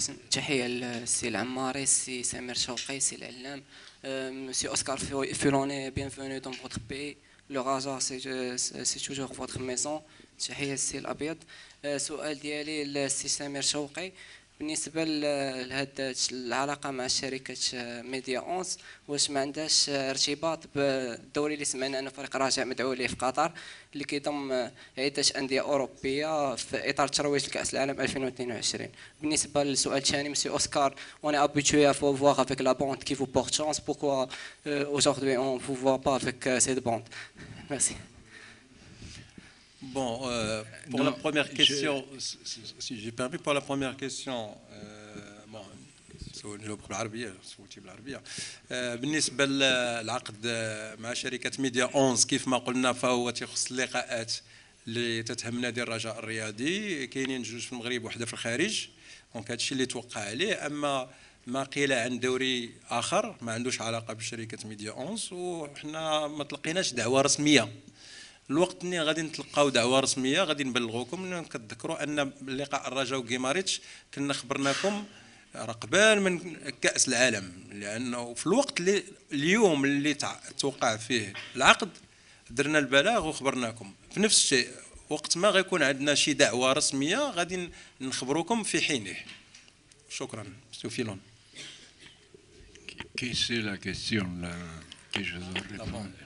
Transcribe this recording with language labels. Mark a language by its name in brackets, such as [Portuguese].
[Arabic] تحية للسي العماري، السي سمير شوقي، السي العلام، مسي اوسكار فيلوني، [French] bienvenue dans votre pays. Le Raja c'est toujours votre maison. [Arabic] تحية للسي الابيض. سؤال ديالي للسي سمير شوقي، بالنسبة لهاد العلاقة مع شركة ميديا 11، واش ما عندهاش ارتباط بالدوري اللي سمعنا أن فريق راجع مدعو ليه في قطر، اللي كيضم عدة أندية أوروبية في إطار ترويج لكأس العالم 2022. بالنسبة للسؤال الثاني، مسيو أوسكار، [French] on est habitué à vous voir avec la bande qui vous porte chance, pourquoi aujourd'hui on ne vous voit pas avec cette bande? Merci. Bon, pour la première question, si j'ai permis, pour la première question, bon, [Arabic] نجاوبك بالعربية، سولتي بالعربية. بالنسبة للعقد مع شركة ميديا 11 كيف ما قلنا فهو تخص اللقاءات اللي تتهم نادي الرجاء الرياضي، كاينين جوج في المغرب وحده في الخارج، دونك هادشي اللي توقع عليه. اما ما قيل عن دوري اخر ما عندوش علاقة بشركة ميديا 11، وحنا ما تلقيناش دعوة رسمية. الوقت اللي غادي نتلقاو دعوه رسميه غادي نبلغوكم. كتذكروا ان لقاء الرجاء وكيماريتش كنا خبرناكم قبل من كاس العالم، لانه في الوقت اللي اليوم اللي توقع فيه العقد درنا البلاغ وخبرناكم. في نفس الشيء وقت ما غيكون عندنا شي دعوه رسميه غادي نخبروكم في حينه. شكرا. سوفيلون. [French] Quelle est la question là que je dois répondre?